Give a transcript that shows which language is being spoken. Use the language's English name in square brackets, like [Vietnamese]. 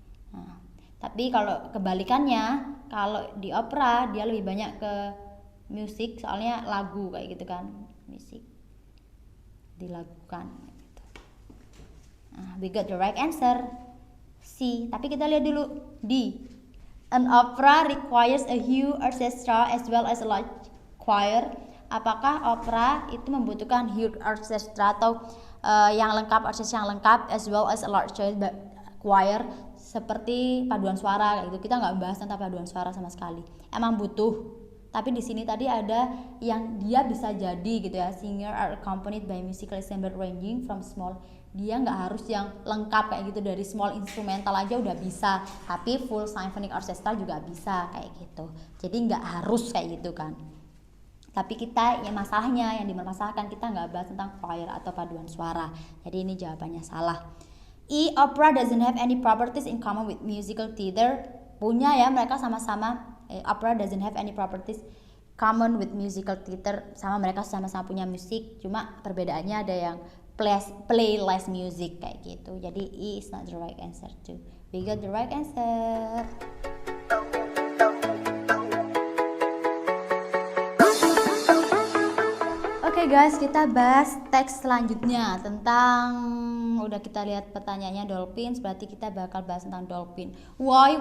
[Indonesian] Nah, tapi kalau kebalikannya, kalau di opera dia lebih banyak ke musik, soalnya lagu kayak gitu kan, musik dilakukan gitu. [English] Nah, we got the right answer C. Tapi kita lihat dulu D. An opera requires a huge orchestra as well as a large choir. [Indonesian] Apakah opera itu membutuhkan huge orchestra atau yang lengkap, orchestra yang lengkap, as well as a large choir seperti paduan suara kayak gitu. Kita nggak bahas tentang paduan suara sama sekali. Emang butuh, tapi di sini tadi ada yang dia bisa jadi gitu ya, singer are accompanied by musical ensemble ranging from small. Dia nggak harus yang lengkap kayak gitu, dari small instrumental aja udah bisa, tapi full symphonic orchestra juga bisa kayak gitu. Jadi nggak harus kayak gitu kan. Tapi kita yang masalahnya, yang dipermasalahkan, kita nggak bahas tentang choir atau paduan suara. Jadi ini jawabannya salah. E. [English] Opera doesn't have any properties in common with musical theater. Punya ya, mereka sama-sama. Opera doesn't have any properties common with musical theater. [Indonesian] Sama, mereka sama-sama punya musik. Cuma perbedaannya ada yang play less music kayak gitu. [English] Jadi E is not the right answer too. We got the right answer. [Indonesian] Oke guys, kita bahas teks selanjutnya tentang, udah kita lihat pertanyaannya dolphins, berarti kita bakal bahas tentang dolphin. Why?